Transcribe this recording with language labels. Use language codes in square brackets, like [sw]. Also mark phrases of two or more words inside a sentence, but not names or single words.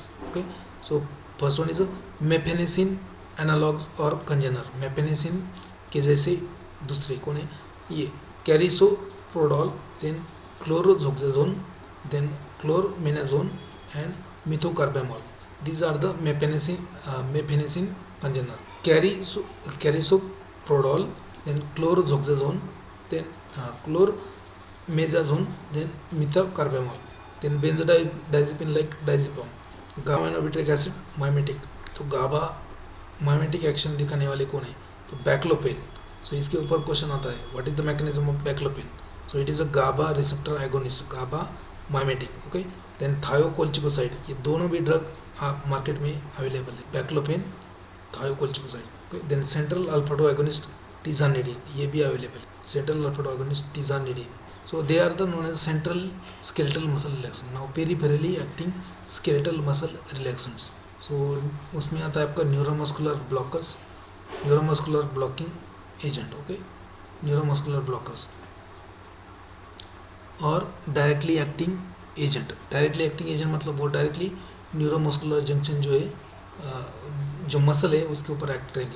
[en] OK, so first one is mephenesin analogs and congener. [hi] मेफेनेसिन के जैसे दूसरे कौन है? ये [en] carisoprodol, then chlorzoxazone, then chlormezanone and methocarbamol. These are the mephenesin congener. carisoprodol, then chlorzoxazone, then chlormezanone, then methocarbamol, then benzodiazepine like diazepam. gamma aminobutyric acid mimetic. [hi] तो [en] GABA mimetic action [hi] दिखाने वाले कौन है? तो बैक्लोपेन, सो इसके ऊपर क्वेश्चन आता है [en] what is the mechanism of baclofen. So it is a GABA receptor agonist, GABA mimetic. OK, then [hi] थायोकोल्चिकोसाइड, ये दोनों भी ड्रग आप मार्केट में अवेलेबल है, बैक्लोपेन, थायोकोल्चिकोसाइड. [en] OK, then central alpha-2 agonist tizanidine, [hi] ये भी अवेलेबल है, [en] central alpha-2 agonist tizanidine. So they are the known as central skeletal muscle relaxant. Now peripherally acting skeletal muscle relaxants. [hi] So उसमें आता है आपका [en] neuromuscular blockers, neuromuscular blocking agent. OK, neuromuscular blockers और directly acting agent. directly acting agent [hi] मतलब वो डायरेक्टली [en] neuromuscular junction [hi] जो है जो मसल है उसके ऊपर एक्ट करेंगे.